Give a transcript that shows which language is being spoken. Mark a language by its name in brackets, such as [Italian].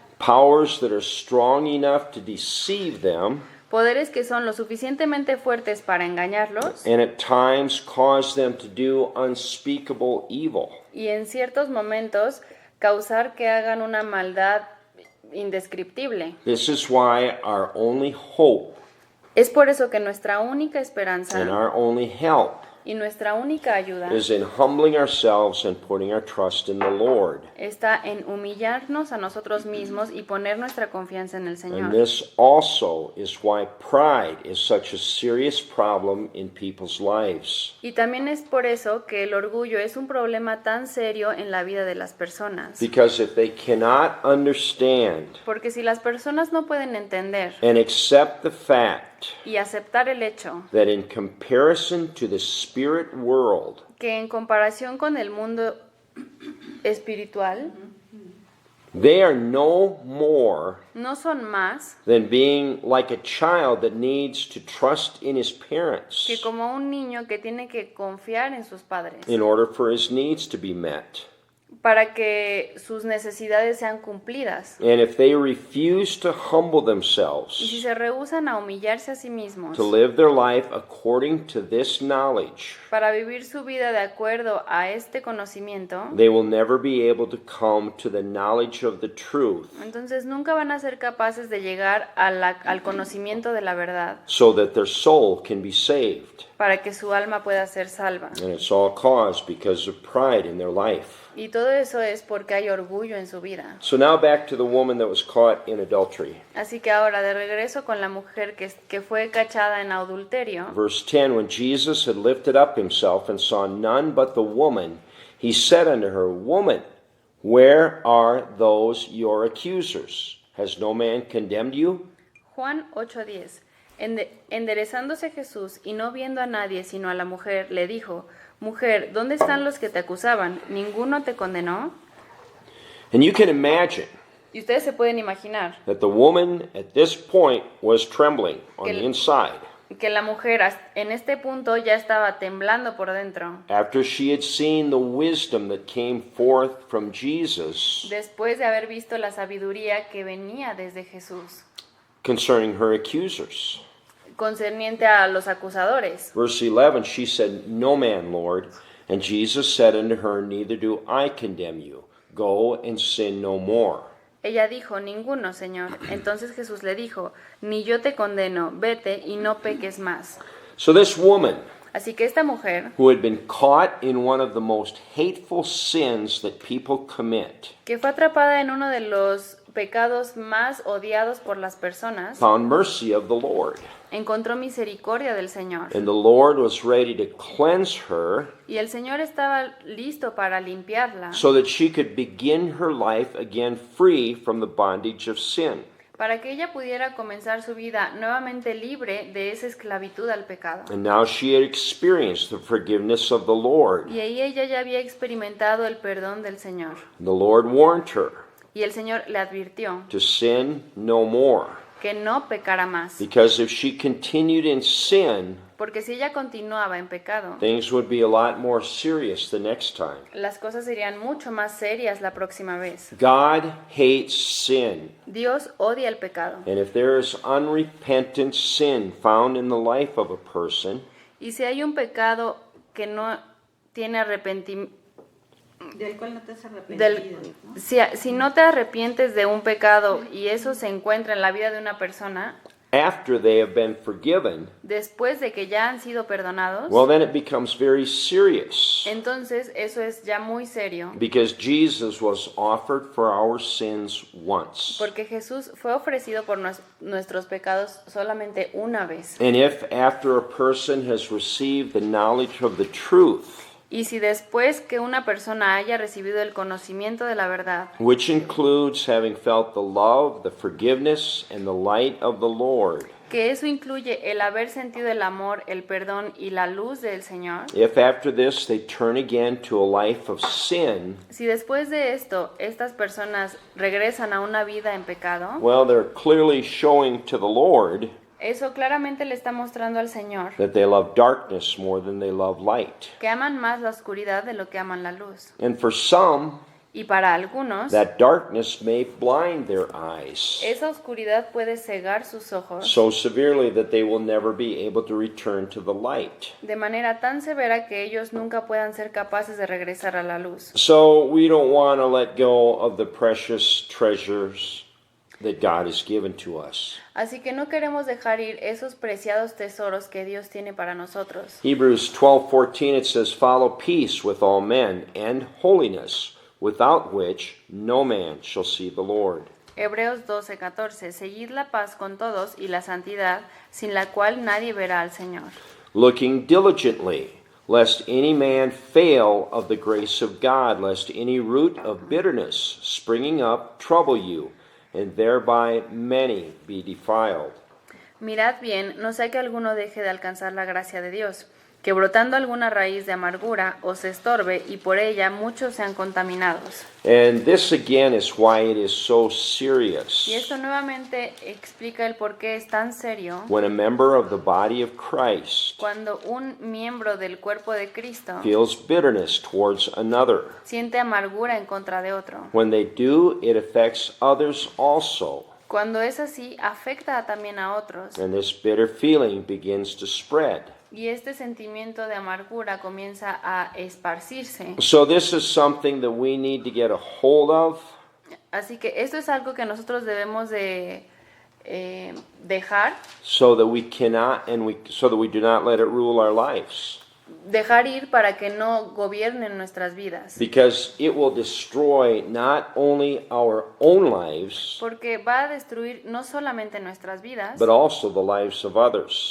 [English] Powers that are strong enough to deceive them [Spanish] Poderes que son lo suficientemente fuertes para engañarlos [English] and at times cause them to do unspeakable evil. [Spanish] y en ciertos momentos causar que hagan una maldad indescriptible. [English] This is why our only hope [Spanish] Es por eso que nuestra única [English] and [Spanish] esperanza [English] our only help [Spanish] y nuestra única ayuda [English] is in humbling ourselves and putting our trust in the Lord. [Spanish] está en humillarnos a nosotros mismos y poner nuestra confianza en el [English] And [Spanish] Señor. [English] this also is why pride is such a serious problem in people's lives. [Spanish] Y también es por eso que el orgullo es un problema tan serio en la vida de las personas. [English] Because if they cannot understand [Spanish] Porque si las personas no pueden entender [English] and accept the fact [Spanish] y aceptar el hecho [English] that in comparison to the spirit world, [Spanish] que en comparación con el mundo espiritual [English] they are no more [Spanish] no son más [English] than being like a child that needs to trust in his parents [Spanish] que como un niño que tiene que confiar en sus padres [English] in order for his needs to be met. [Spanish] para que sus necesidades sean cumplidas. [English] And if they refuse to humble [Spanish] Y si [English] themselves [Spanish] se rehúsan a humillarse a sí mismos [English] to live their life according to this knowledge, [Spanish] para vivir su vida de acuerdo a este conocimiento, [English] they will never be able to come to the knowledge of the truth [Spanish] entonces nunca van a ser capaces de llegar al conocimiento de la verdad [English] so that their soul can be saved. [Spanish] para que su alma pueda ser salva. [English] And it's all caused because of pride in their life. [Spanish] Y todo eso es porque hay orgullo en su vida. [English] So now back to the woman that was caught in adultery. [Spanish] Así que ahora de regreso con la mujer que fue cachada en adulterio. [English] Verse 10, when Jesus had lifted up himself and saw none but the woman, he said unto her, Woman, where are those your accusers? Has no man condemned you? [Spanish] Juan 8:10. Enderezándose Jesús y no viendo a nadie sino a la mujer, le dijo, Mujer, ¿dónde están los que te acusaban? ¿Ninguno te condenó? [English] And you can imagine [Spanish] Y ustedes se pueden imaginar [English] that the woman at this point was trembling on the inside. [Spanish] que la mujer en este punto ya estaba temblando por dentro. [English] after she had seen the wisdom that came forth from Jesus [Spanish] Después de haber visto la sabiduría que venía desde Jesús, [English] concerning her accusers. [Spanish] concerniente a los acusadores. [English] Verse 11, she said, "No man, Lord." And Jesus said unto her, "Neither do I condemn you. Go and sin no more." [Spanish] Ella dijo, ninguno, Señor. Entonces Jesús le dijo, ni yo te condeno, vete y no peques más. [English] So this woman, [Spanish] Así que esta mujer, [English] who had been caught in one of the most hateful sins that people commit, [Spanish] que fue atrapada en uno de los pecados más odiados por las personas, [English] found mercy of the Lord. [Spanish] encontró misericordia del Señor. [English] And the Lord was ready to cleanse her [Spanish] Y el Señor estaba listo para limpiarla, [English] so that she could begin her life again free from the bondage of sin. [Spanish] para que ella pudiera comenzar su vida nuevamente libre de esa esclavitud al pecado. [English] And now she had experienced the forgiveness of the Lord. [Spanish] Y ahí ella ya había experimentado el perdón del Señor. [English] The Lord warned her [Spanish] Y el Señor le advirtió [English] to sin no more, [Spanish] que no pecara más, [English] because if she continued in sin, [Spanish] porque si ella continuaba en pecado, [English] things would be a lot more serious the next time. [Spanish] las cosas serían mucho más serias la próxima vez. [English] God hates sin, [Spanish] Dios odia el pecado. [English] and if there is unrepentant sin found in the life of a person, [Spanish] Y si hay un pecado que no tiene arrepentimiento, Del cual no te has arrepentido. ¿no? si no te arrepientes de un pecado y eso se encuentra en la vida de una persona, [English] after they have been forgiven, [Spanish] después de que ya han sido perdonados, [English] well, then it becomes very serious, [Spanish] entonces eso es ya muy serio, [English] because Jesus was offered for our sins once. [Spanish] porque Jesús fue ofrecido por nuestros pecados solamente una vez. [English] And if after a person has received the knowledge of the truth, [Spanish] Y si después que una persona haya recibido el conocimiento de la verdad, [English] which includes having felt the love, the forgiveness, and the light of the Lord, [Spanish] que eso incluye el haber sentido el amor, el perdón y la luz del Señor, [English] if after this they turn again to a life of sin, [Spanish] si después de esto estas personas regresan a una vida en pecado, [English] well, they're clearly showing to the Lord [Spanish] eso claramente le está mostrando al Señor [English] that they love darkness more than they love light. [Spanish] que aman más la oscuridad de lo que aman la luz. [English] And for some, [Spanish] Y para algunos, [English] that darkness may blind their eyes [Spanish] esa oscuridad puede cegar sus ojos [English] so severely that they will never be able to return to the light. [Spanish] de manera tan severa que ellos nunca puedan ser capaces de regresar a la luz. [English] So we don't want to let go of the precious treasures that God has given to us. [Spanish] Así que no queremos dejar ir esos preciados tesoros que Dios tiene para nosotros. [English] Hebrews 12:14, it says, "Follow peace with all men and holiness, without which no man shall see the Lord." [Spanish] Hebreos 12:14. Seguid la paz con todos y la santidad, sin la cual nadie verá al Señor. [English] Looking diligently, lest any man fail of the grace of God, lest any root of bitterness springing up trouble you, and thereby many be defiled. [Spanish] Mirad bien, no sea que alguno deje de alcanzar la gracia de Dios, que brotando alguna raíz de amargura os estorbe y por ella muchos sean contaminados. [English] And this again is why it is so serious [Spanish] Y esto nuevamente explica el por qué es tan serio [English] when a member of the body of Christ [Spanish] cuando un miembro del cuerpo de Cristo [English] feels bitterness towards another. [Spanish] siente amargura en contra de otro. [English] When they do, it affects others also, [Spanish] Cuando es así, afecta también a otros. [English] and this bitter feeling begins to spread. [Spanish] Y este sentimiento de amargura comienza a esparcirse. [English] So this is something that we need to get a hold of, [Spanish] Así que esto es algo que nosotros debemos de dejar [English] so that we cannot so that we do not let it rule our lives, [Spanish] dejar ir para que no gobiernen nuestras vidas. [English] because it will destroy not only our own lives, [Spanish] Porque va a destruir no solamente nuestras vidas, [English] but also the lives of others.